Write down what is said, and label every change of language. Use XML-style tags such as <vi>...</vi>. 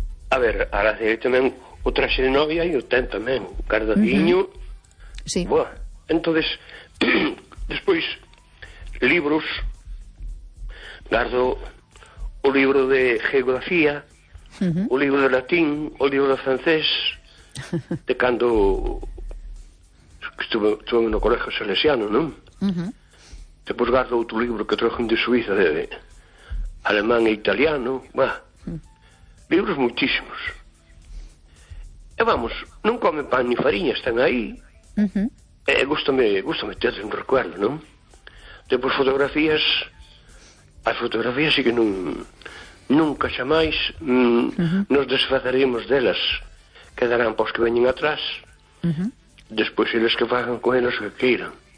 <es>A ver, ahora</es> <gl>tamén o traxe de novia e o ten tamén, o cardadiño... Sí. Buah.</gl> <es>Entonces, después, libros.</es> <gl>Guardo o libro de geografía, o libro de latín, o libro de francés, de cando estuve en un colegio salesiano, ¿no?</gl> <es>Después guardo otro libro que trajo de Suiza, de alemán e italiano. Buah. Libros muchísimos. Y vamos, no comen pan ni farina, están ahí.</es> <gl>Gústame ter un recuerdo, non? Depois fotografías. As fotografías sí que non, nunca xa máis nos desfaceremos delas. Quedarán pois que veñen atrás. Despois eles que fagan con elas que queiran.</gl>